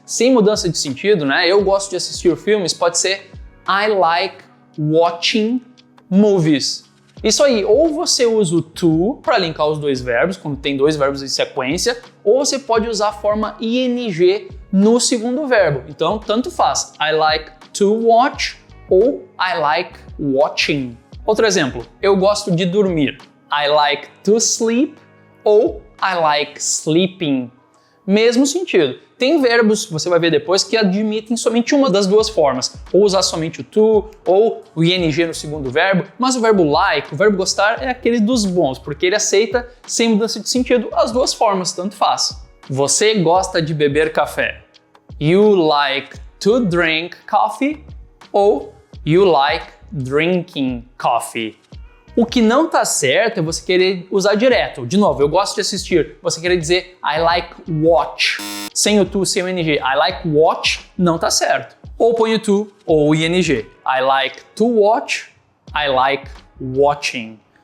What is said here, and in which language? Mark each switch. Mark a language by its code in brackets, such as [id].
[pt] sem mudança de sentido, né? Eu gosto de assistir filmes, pode ser [en] I like watching movies. [pt] Isso aí, ou você usa o to para linkar os dois verbos, quando tem dois verbos em sequência, ou você pode usar a forma ing no segundo verbo. Então, tanto faz. [en] I like to watch ou I like watching. [pt] Outro exemplo, eu gosto de dormir. [en] I like to sleep ou I like sleeping. [pt] Mesmo sentido. Tem verbos, você vai ver depois, que admitem somente uma das duas formas. Ou usar somente o to, ou o ing no segundo verbo. Mas o verbo like, o verbo gostar, é aquele dos bons, porque ele aceita, sem mudança de sentido, as duas formas, tanto faz. Você gosta de beber café. [en] You like to drink coffee ou you like drinking coffee. [pt] O que não tá certo é você querer usar direto. De novo, eu gosto de assistir. Você querer dizer [en] I like watch. [pt] Sem o to, sem o ing. [en] I like watch [pt] não tá certo. Ou põe o to ou o ing. [en] I like to watch. I like watching.